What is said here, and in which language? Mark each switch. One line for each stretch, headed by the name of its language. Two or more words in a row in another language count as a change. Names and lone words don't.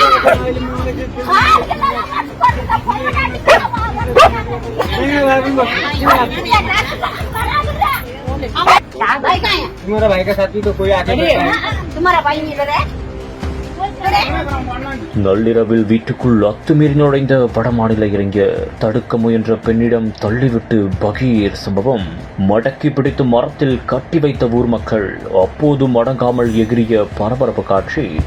Hindi: तुम्हारा भाई का साथी तो कोई आगे तुम्हारा भाई नहीं है।
Tamil: நள்ளிரவில் வீட்டுக்குள் அத்துமீறி நுழைந்த வடமாநில இளைஞர் தடுக்க முயன்ற பெண்ணிடம் தள்ளிவிட்டு பகீர் சம்பவம். மடக்கி பிடித்து மரத்தில் கட்டி வைத்த ஊர் மக்கள். அப்போதும் அடங்காமல் எகிரிய பரபரப்பு காட்சி.